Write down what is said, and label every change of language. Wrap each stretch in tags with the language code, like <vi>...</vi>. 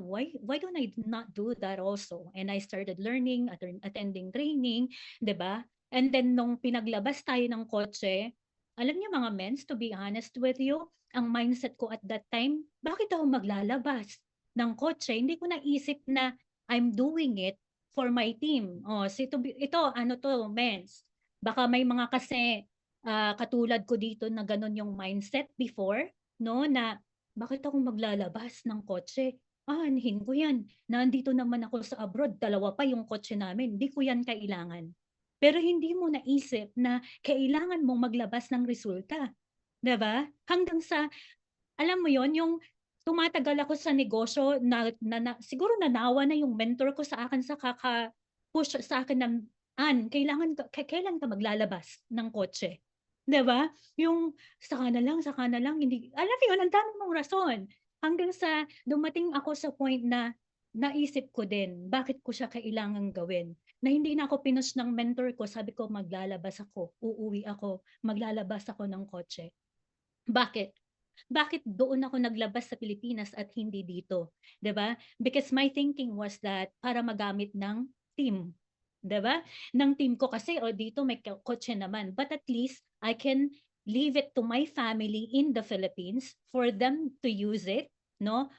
<en>Why don't I not do that also? And I started learning, attending training,</en> <tl>'di ba? And then nung pinaglabas tayo ng kotse, alam niyo mga mens,</tl> <en>to be honest with you,</en> <tl>ang mindset ko</tl> <en>at that time,</en> <tl>bakit ako maglalabas ng kotse? Hindi ko naisip na</tl> <en>I'm doing it for my team.</en> <tl>Oh, ito ano 'to, mens, baka may mga kasi,</tl> <en>katulad ko</en> <tl>dito na gano'n yung mindset before 'no, na bakit ako maglalabas ng kotse? Aanhin ko 'yan, nandito naman ako sa abroad, dalawa pa yung kotse namin, 'di ko 'yan kailangan. Pero hindi mo naisip na kailangan mong maglabas ng resulta, 'di ba? Hanggang sa alam mo yon, yung tumatagal ako sa negosyo na siguro nanawa na yung mentor ko sa akin sa kaka-push sa akin ng, "Ann, kailan ka maglalabas ng kotse?" 'Di ba? Yung, saka na lang," hindi alam mo yun, ang dami mong rason. Hanggang sa dumating ako sa point na naisip ko din, bakit ko siya kailangang gawin, na hindi na ako pinush ng mentor ko, sabi ko, "Maglalabas ako, uuwi ako, maglalabas ako ng kotse." Bakit? Bakit doon ako naglabas sa Pilipinas at hindi dito, 'di ba?</tl> <en>Because my thinking was that</en> <tl>para magamit ng team, 'di ba? Ng team ko kasi, o dito may kotse naman,</tl> <en>but at least I can leave it to my family in the Philippines for them to use it, no?</en>